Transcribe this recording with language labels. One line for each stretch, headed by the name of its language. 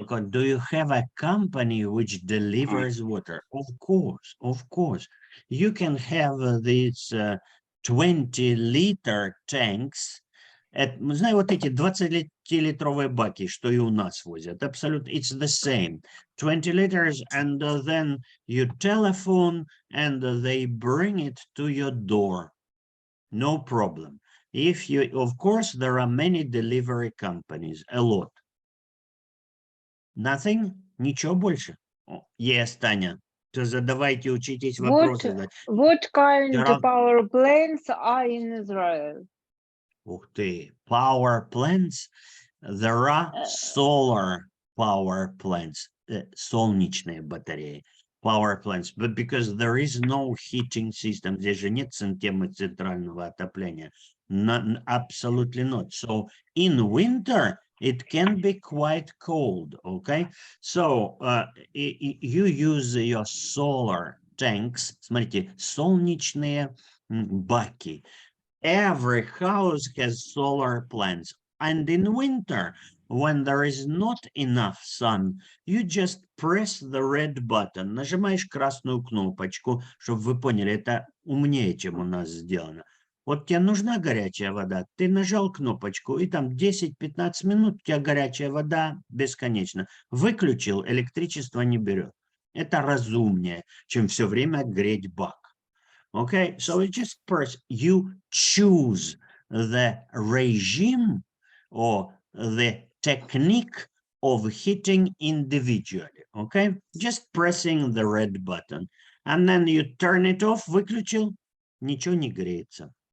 English: Do you have a company which delivers water? Of course. You can have these 20-liter tanks.
Russian: Знаю, вот эти 20-литровые баки, что и у нас возят. Абсолютно,
English: it's the same. 20 liters, and then you telephone, and they bring it to your door. No problem. If you, of course, there are many delivery companies, a lot. Nothing?
Russian: Ничего больше?
English: Yes, Таня.
Russian: То задавайте, учитесь вопросы.
English: What kind There of are- power plants are in Israel?
Russian: Ух ты.
English: Power plants. There are solar power plants.
Russian: Солнечные батареи.
English: Power plants. But because there is no heating system,
Russian: здесь же нет системы центрального отопления.
English: Absolutely not. So in winter, it can be quite cold, okay? So you use your solar tanks.
Russian: Смотрите, солнечные баки.
English: Every house has solar plants. And in winter, when there is not enough sun, you just press the red button.
Russian: Нажимаешь красную кнопочку, чтобы вы поняли, это умнее, чем у нас сделано. Вот тебе нужна горячая вода, ты нажал кнопочку, и там 10-15 минут у тебя горячая вода бесконечно. Выключил, электричество не берет. Это разумнее, чем все время греть бак.
English: Okay, so it just press, you choose the regime or the technique of heating individually, okay? Just pressing the red button. And then you turn it off,
Russian: выключил, ничего не греется.